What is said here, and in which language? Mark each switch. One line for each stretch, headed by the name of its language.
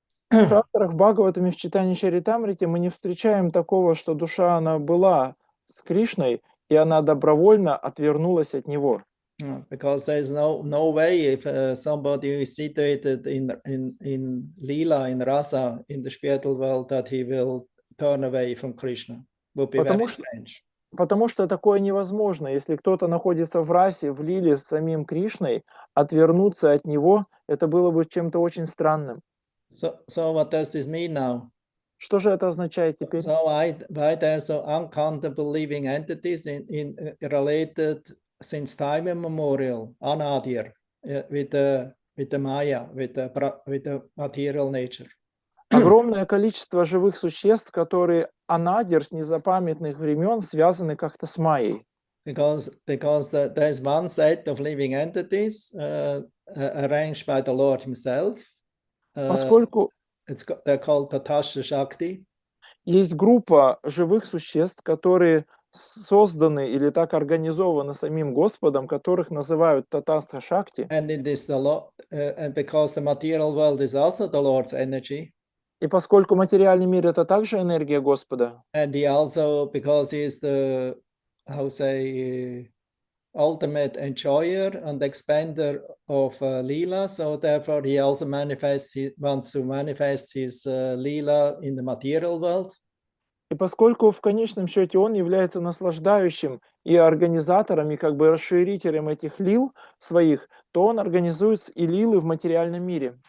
Russian: В Шастрах, в Бхагаватаме, в Чайтанья Чаритамрите мы не встречаем такого, что душа, она была с Кришной, и она добровольно отвернулась от него.
English: Because there is no way if somebody is situated in Lila, in Rasa, in the spiritual world, that he will turn away from Krishna. Would be very strange.
Russian: Потому что такое невозможно. Если кто-то находится в расе, в лиле с самим Кришной, отвернуться от него, это было бы чем-то очень странным.
English: So what does this mean now?
Russian: Что же это означает теперь?
English: So why there are so uncountable living entities related since time immemorial, anadir, with the Maya, with the material nature.
Russian: Огромное количество живых существ, которые анадир с незапамятных времен связаны как-то с Майей.
English: Because there's one set of living entities arranged by the Lord Himself.
Russian: Поскольку
English: they're called Tatasha Shakti.
Russian: Есть группа живых существ, которые созданы или так организованы самим Господом, которых называют Татастха Шакти.
English: And in this, and because the material world is also the Lord's energy.
Russian: И поскольку материальный мир — это также энергия Господа,
English: and he also, because he is the, how say, ultimate enjoyer and expander of Leela, so therefore he also wants to manifest his Leela in the material world.
Russian: и поскольку в конечном счете он является наслаждающим и организатором, и как бы расширителем этих лил своих, то он организует и лилы в материальном мире.